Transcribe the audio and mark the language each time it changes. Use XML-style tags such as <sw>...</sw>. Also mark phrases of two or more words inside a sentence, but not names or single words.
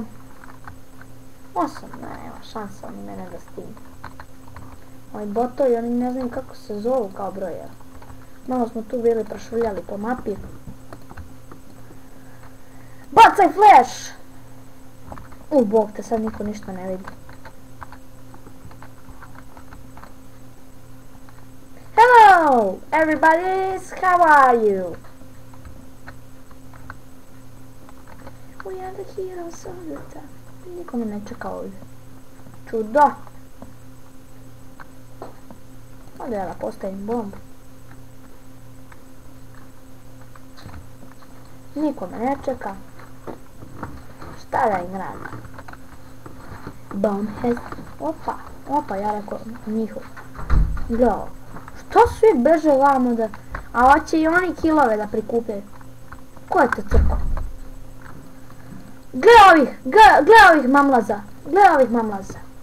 <sr>8, nema šansa oni mene da stignu. Ovi botovi, oni ne znam kako se zovu kao broje. Malo smo tu bili prošvrljali po mapi. Bacaj flash! Bog te, sad niko ništa ne vidi.</sr> <en>Hello, everybody, how are you? We are the heroes of the time.</en> <sr>Niko me ne čeka ovdje. Čudo. Ovdje ja da postavim bombu. Niko me ne čeka. Šta da im radim?</sr> <en>Bomb has...</en> <sr>Opa, ja rekao njihov. Gledao. Što svi beže vamo da... A hoće i oni kilove da prikupljaju. Ko je to crko? Gle ovih mamlaza.</sr>